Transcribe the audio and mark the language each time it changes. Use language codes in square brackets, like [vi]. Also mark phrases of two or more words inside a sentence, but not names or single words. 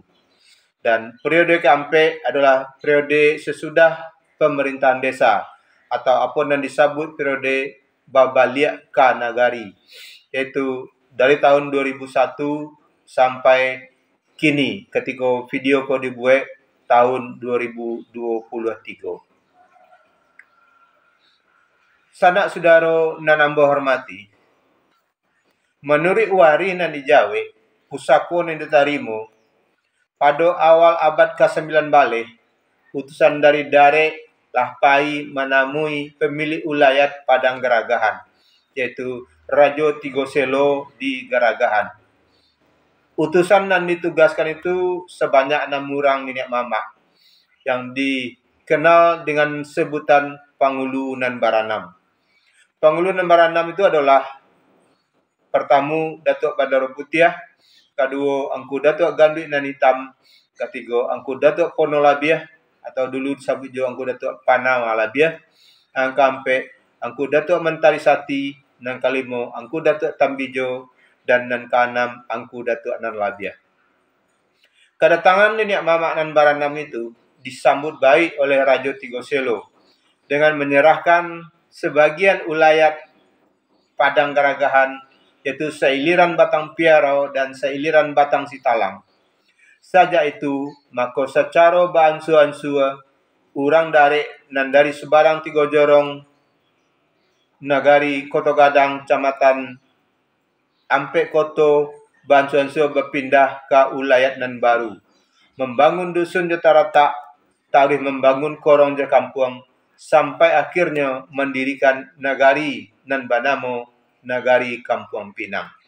[id] Dan periode keempat adalah periode sesudah pemerintahan desa atau apa yang disebut periode Babaliak Ka Nagari, yaitu dari tahun 2001 sampai kini ketika video ko dibuat tahun 2023. [min] Sanak saudara nan ambo hormati, menurut wari nan dijawe, pusako nan diterima, pada awal abad ke-9 balik, utusan dari Darek Lahpai menemui pemilik ulayat Padang Geragahan, yaitu Rajo Tigoselo di Geragahan. [id] Utusan yang ditugaskan itu sebanyak 6 orang nenek mamak, yang dikenal dengan sebutan Pangulu nan Baranam. Pangulu nan Baranam itu adalah pertama Datuk Badaro Putiah, kedua Angku Datuk Gandui nan Hitam, ketiga Angku Datuk Pono Labiah atau dulu disebut juga Angku Datuk Panama Labiah, yang keempat Angku Datuk Mentari Sati, nan kelima Angku Datuk Tambijo, dan nan keenam Angku Datuk nan Labiah. Kedatangan nenek mamak nan Baranam itu disambut baik oleh Raja Tigoselo dengan menyerahkan sebagian ulayat Padang Geragahan, yaitu seiliran Batang Piaro dan seiliran Batang Sitalang. [min] Saja itu, maka secara baansua-ansua, orang dari sebarang 3 jorong nagari Koto Gadang, Kecamatan Ampek Koto, baansua-ansua berpindah ke ulayat nan baru, membangun dusun Jetarata, tarikh membangun korong je kampung, sampai akhirnya mendirikan nagari nan banamo Nagari Kampung Pinang.